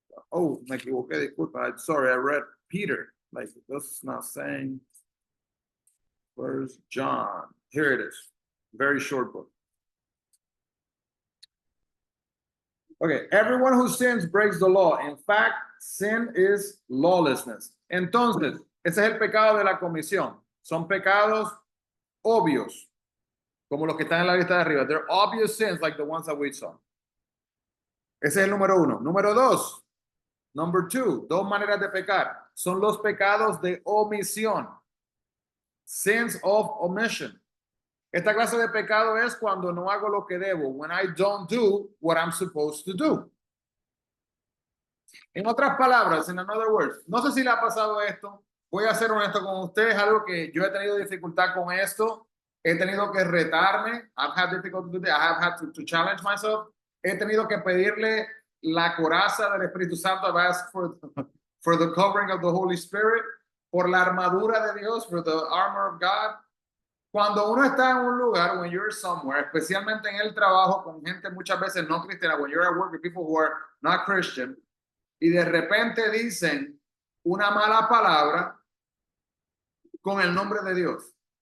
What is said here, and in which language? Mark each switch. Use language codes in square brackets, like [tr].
[en] Oh, [es] me equivoqué, disculpa. [en] Sorry, I read Peter. Like, this is not saying. Where's John? Here it is. Very short book. Okay, everyone who sins breaks the law. In fact, sin is lawlessness. [es] Entonces, ese es el pecado de la comisión. Son pecados obvios, como los que están en la lista de arriba. [en] They're obvious sins like the ones that we saw. [es] Ese es el número 1. Número 2. [en] Number 2. [es] 2 maneras de pecar. Son los pecados de omisión. [en] Sins of omission. [es] Esta clase de pecado es cuando no hago lo que debo. [en] When I don't do what I'm supposed to do. [es] En otras palabras, [en] in other words, [es] no sé si le ha pasado esto. Voy a ser honesto con ustedes. Algo que yo he tenido dificultad con esto. He tenido que retarme. [en] I've had difficulty with it. I have had to challenge myself. [es] He tenido que pedirle la coraza del Espíritu Santo. [en] I've asked for the covering of the Holy Spirit. [es] Por la armadura de Dios. [en] For the armor of God. [es] Cuando uno está en un lugar, [en] when you're somewhere, [es] especialmente en el trabajo con gente muchas veces no cristiana, [en] when you're at work with people who are not Christian, [es] y de repente dicen una mala palabra con el nombre de Dios.